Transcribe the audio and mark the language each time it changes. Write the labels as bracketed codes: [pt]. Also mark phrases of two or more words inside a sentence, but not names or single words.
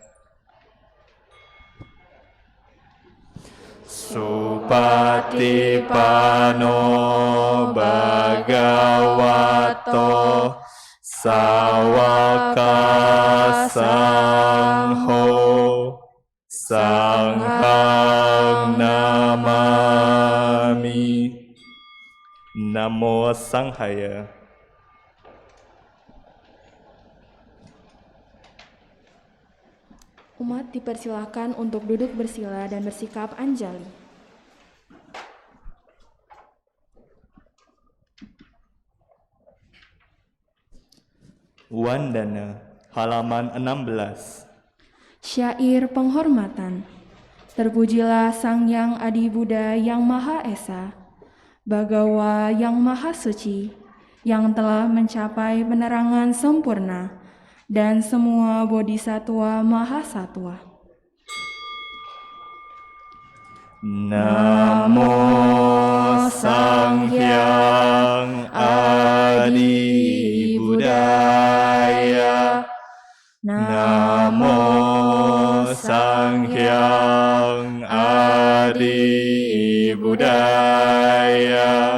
[pi] Supatipano Bhagavato Sawaka Sangho Sanghang Namami. Namo Sanghaya. [id] Umat dipersilakan untuk duduk bersila dan bersikap anjali. Wandana, halaman 16. Syair penghormatan. Terpujilah Sang Yang Adi Buddha yang Maha Esa, Bhagawa yang Maha Suci, yang telah mencapai penerangan sempurna, dan semua bodhisatwa Maha Satwa. [pi] Namo Sang Hyang Adi Buddhaya. Namo Sang Hyang Adi Buddhaya.